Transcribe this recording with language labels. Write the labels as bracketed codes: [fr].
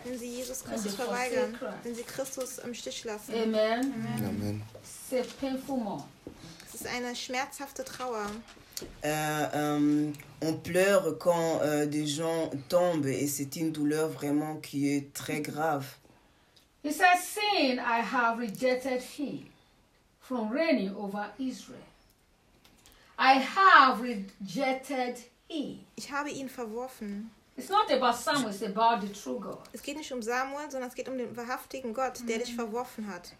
[de] wenn sie Jesus Christus verweigern, Christ, wenn sie Christus im Stich lassen. Amen. Amen. Amen. [en] It's a painful mourn. [de] Es ist eine schmerzhafte Trauer. [fr] On pleure quand des gens tombent, et c'est une douleur vraiment qui est très grave. [en] He says, seeing I have rejected him from reigning over Israel. I have rejected him. [de] Ich habe ihn verworfen. It's not about Samuel, it's about the true God. Es geht nicht um Samuel, sondern es geht um den wahrhaftigen Gott, der dich verworfen hat.